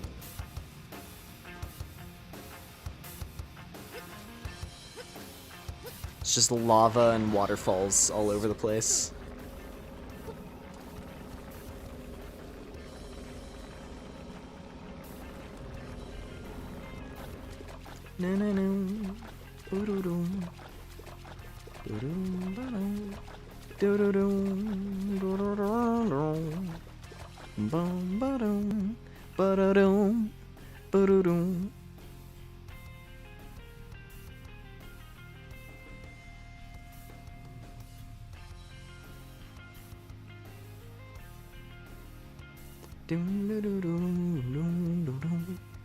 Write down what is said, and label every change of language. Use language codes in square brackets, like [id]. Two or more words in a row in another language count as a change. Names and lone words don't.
[en] It's just lava and waterfalls all over the place. No, no, no. Boo-doo-doo. Boo-doo, ba-doo. Do-do-doo. Do-do-do-do. Bum, ba-doo. Ba-da-doo. Boo-doo-doo. Do-do-do-do-do-do-do.